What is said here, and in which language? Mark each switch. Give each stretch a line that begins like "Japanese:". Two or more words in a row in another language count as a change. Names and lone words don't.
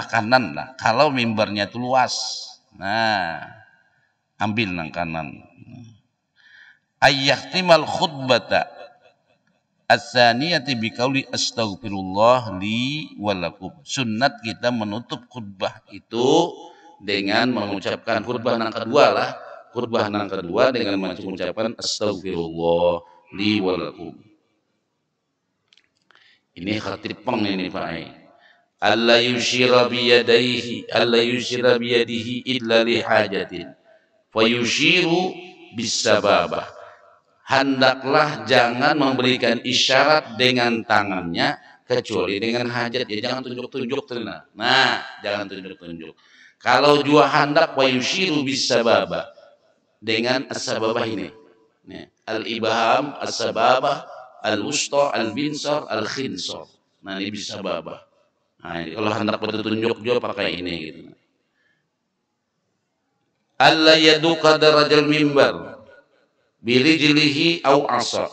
Banjar: kanan lah kalau mimbarnya itu luas nah ambil nang kanan
Arabic: أن يختم الخطبة الثانية بقول أستغفر الله لي ولكم
Banjar: sunnat kita menutup khutbah itu dengan mengucapkan khutbah nang kedua lah khutbah nang kedua dengan mengucapkan
Arabic: أستغفر الله لي ولكم.
Banjar: Ini khatib peng ini Pak
Arabic: ألا يشير بيديه ألا يشير بيده إلا لحاجة فيشير
Banjar: bisababah hendaklah jangan memberikan isyarat dengan tangannya kecuali dengan hajat ya jangan tunjuk-tunjuk nah jangan tunjuk-tunjuk kalau jua hendak
Arabic: ويشير بالسبابة
Banjar: dengan as-sababah ini
Arabic: الإبهام السبابة الوسطى البنصر الخنصر
Banjar: nah ini bisababah nah ini kalau hendak bertunjuk juga pakai ini gitu
Arabic: ألا يدق درج المنبر برجله أو عصا.